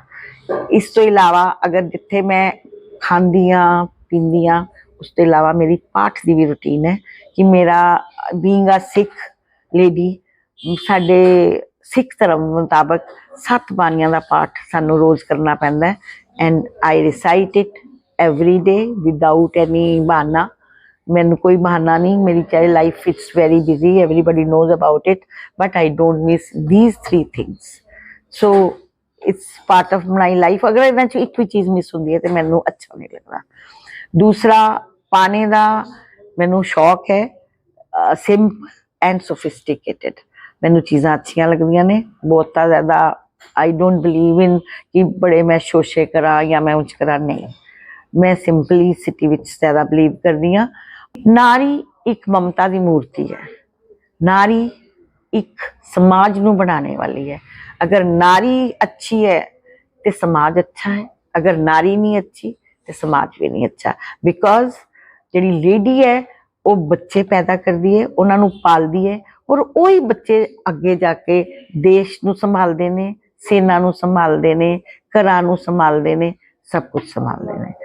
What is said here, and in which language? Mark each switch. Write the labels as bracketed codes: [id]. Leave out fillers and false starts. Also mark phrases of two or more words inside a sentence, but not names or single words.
[pa] ਇਸ ਤੋ ਇਲਾਵਾ ਅਗਰ ਜਿੱਥੇ ਮੈਂ ਖਾਤੀ ਹਾਂ ਪੀਂਦੀ ਹਾਂ, ਉਸ ਤੋ ਇਲਾਵਾ ਮੇਰੀ ਪਾਠ ਕੀ ਭੀ ਰੂਟੀਨ ਹੈ ਕਿ ਮੇਰਾ [en] being a Sikh lady, [pa] ਸਾਡੇ ਸਿੱਖ ਧਰਮ ਮੁਤਾਬਕ 7 ਬਾਣੀਆਂ ਕਾ ਪਾਠ ਸਾਨੂੰ ਰੋਜ਼ ਕਰਨਾ ਪੈਂਦਾ ਹੈ। [en] And I recite it every day without any बहाना। [pa] ਮੈਨੂੰ ਕੋਈ ਬਹਾਨਾ ਨਹੀਂ, ਮੇਰੀ ਚਾਹੇ ਲਾਇਫ [en] it's very busy, everybody knows about it, but I don't miss these 3 things. So it's part of my life. [pa] ਅਗਰ ਇਨ੍ਹਾਂ ਚੋਂ ਇੱਕ ਭੀ ਚੀਜ਼ ਮਿਸ ਹੁੰਦੀ ਹੈ ਤੋ ਮੈਨੂੰ ਅੱਛਾ ਨਹੀਂ ਲਗਤਾ। ਦੂਸਰਾ, ਪਾਨੇ ਕਾ ਮੈਨੂੰ ਸ਼ੌਕ ਹੈ, [en] simple and sophisticated. [pa] ਮੈਨੂੰ ਚੀਜ਼ਾਂ ਅੱਛੀਆਂ ਲਗਦੀਆਂ ਨੇ, ਬਹੁਤਾ ਜ਼ਿਆਦਾ [en] I don't believe in [pa] ਕਿ ਬੜੇ ਮੈਂ ਸ਼ੋਸ਼ੇ ਕਰਾ ਯਾ ਮੈਂ ਉਂਜ ਕਰਾ, ਨਹੀਂ। ਮੈਂ ਸਿੰਪਲੀਸਿਟੀ ਵਿੱਚ ਜ਼ਿਆਦਾ ਬਿਲੀਵ ਕਰਦੀ ਹਾਂ। [hi] नारी एक ममता की मूर्ति है। नारी एक समाज नू बनाने वाली है। अगर नारी अच्छी है तो समाज अच्छा है, अगर नारी नहीं अच्छी तो समाज भी नहीं अच्छा। बिकॉज जिहड़ी लेडी है वो बच्चे पैदा करती है, उन्होंने पालती है, और वही बच्चे अगे जाके देश नू संभालते हैं, सेना नू संभालते हैं, घरां नू संभालते हैं, सब कुछ संभालते हैं।